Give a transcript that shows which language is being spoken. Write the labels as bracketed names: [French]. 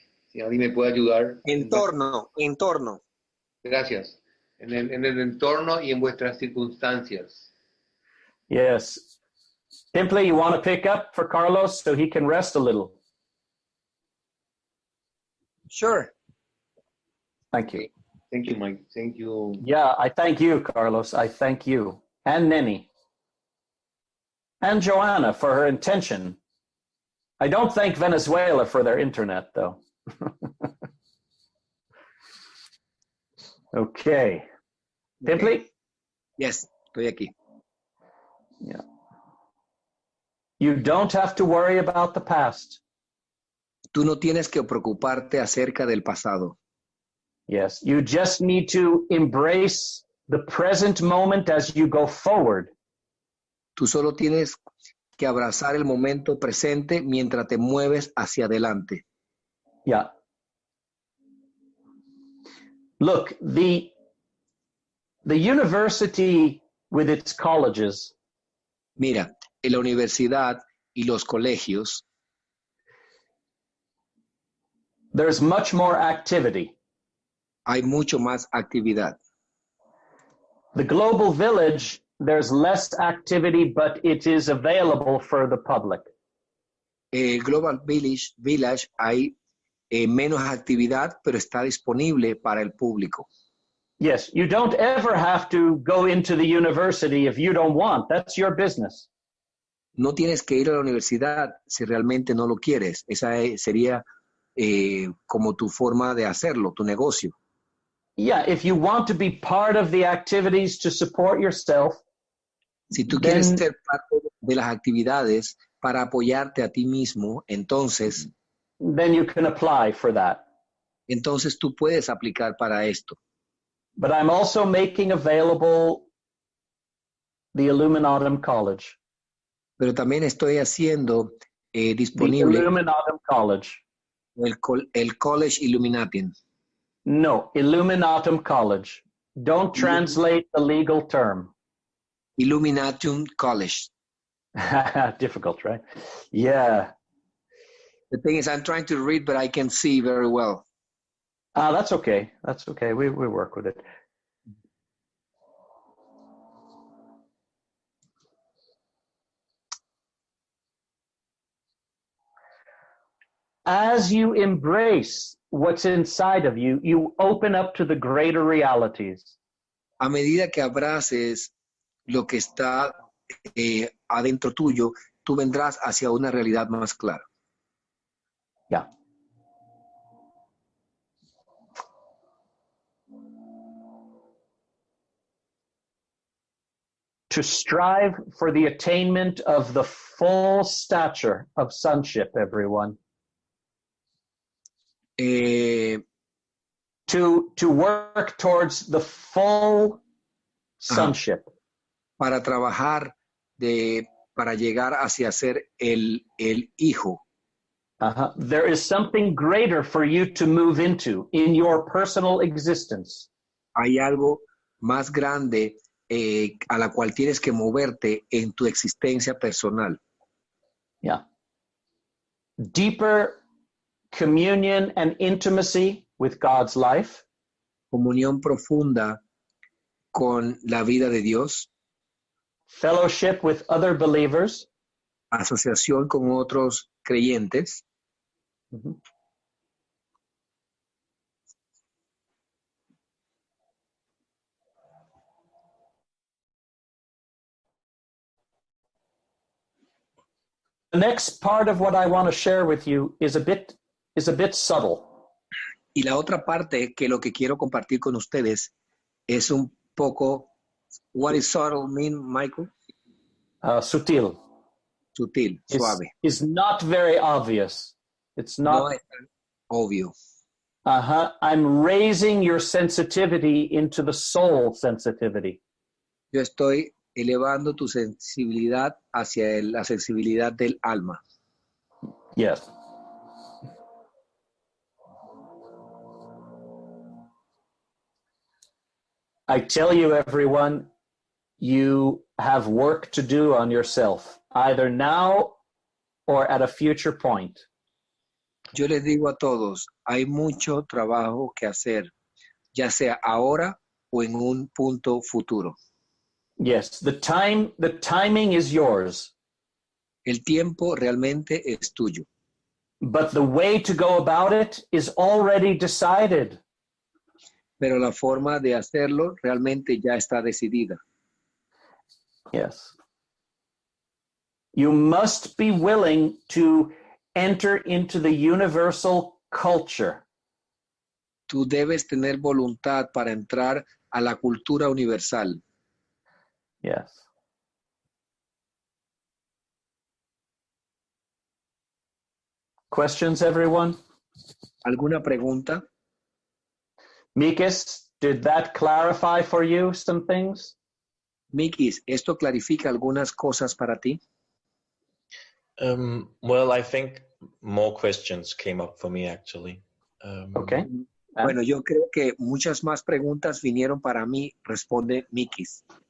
[Spanish] Si alguien me puede ayudar. Entorno. Gracias. En el entorno y en vuestras circunstancias. [English] Yes. Simply, you want to pick up for Carlos so he can rest a little? Sure. Thank you. Thank you, Mike. Thank you. Yeah, I thank you, Carlos. I thank you. And Nenny. And Joanna for her intention. I don't thank Venezuela for their internet, though. Okay. Simply? [Spanish] Yes, estoy aquí. [English] Yeah. You don't have to worry about the past. [Spanish] Tú no tienes que preocuparte acerca del pasado. [English] Yes, you just need to embrace the present moment as you go forward. [Spanish] Tú solo tienes que abrazar el momento presente mientras te mueves hacia adelante. [English] Yeah. Look, the university with its colleges. [Spanish] Mira, en la universidad y los colegios. [English] There's much more activity. [Spanish] Hay mucho más actividad. [English] The global village, there's less activity, but it is available for the public. [Spanish] El Global Village hay menos actividad, pero está disponible para el público. [English] Yes, you don't ever have to go into the university if you don't want. That's your business. [Spanish] No tienes que ir a la universidad si realmente no lo quieres. Esa sería como tu forma de hacerlo, tu negocio. [English] Yeah, if you want to be part of the activities to support yourself. [Spanish] Si tú quieres ser parte de las actividades para apoyarte a ti mismo, entonces [English] then you can apply for that. [Spanish] Entonces tú puedes aplicar para esto. [English] But I'm also making available the Illuminatum College. [Spanish] Pero también estoy haciendo disponible [English] the Illuminatum College. [Spanish] El College Illuminatum. [English] No, Illuminatum College. Don't translate the legal term. Illuminatum College. Difficult, right? Yeah. The thing is, I'm trying to read, but I can see very well. That's okay. That's okay. We work with it. As you embrace what's inside of you, you open up to the greater realities. [Spanish] A medida que abraces lo que está adentro tuyo, tú vendrás hacia una realidad más clara. [English] Yeah. To strive for the attainment of the full stature of sonship, everyone. To work towards the full sonship. [Spanish] Para trabajar para llegar hacia ser el hijo. [English] There is something greater for you to move into in your personal existence. [Spanish] Hay algo más grande a la cual tienes que moverte en tu existencia personal. [English] Yeah. Deeper communion and intimacy with God's life. [Spanish] Comunión profunda con la vida de Dios. [English] Fellowship with other believers. [Spanish] Asociación con otros creyentes. Mm-hmm. [English] The next part of what I want to share with you is a bit subtle. [Spanish] Y la otra parte que lo que quiero compartir con ustedes es un poco, [English] what is subtle mean, Michael? [Spanish] Sutil. Sutil, suave. [English] It's not very obvious. It's not. [Spanish] No es tan obvio. [English] I'm raising your sensitivity into the soul sensitivity. [Spanish] Yo estoy elevando tu sensibilidad hacia la sensibilidad del alma. [English] Yes. I tell you, everyone, you have work to do on yourself, either now or at a future point. [Spanish] Yo les digo a todos, hay mucho trabajo que hacer, ya sea ahora o en un punto futuro. [English] Yes, the timing is yours. [Spanish] El tiempo realmente es tuyo. [English] But the way to go about it is already decided. [Spanish] Pero la forma de hacerlo realmente ya está decidida. [English] Yes. You must be willing to enter into the universal culture. [Spanish] Tú debes tener voluntad para entrar a la cultura universal. [English] Yes. Questions, everyone? [Spanish] ¿Alguna pregunta? [English] Mikis, did that clarify for you some things? [Spanish] Mikis, ¿esto clarifica algunas cosas para ti? [English] Well, I think more questions came up for me, actually. Okay. [Spanish] Bueno, yo creo que muchas más preguntas vinieron para mí, responde Mikis.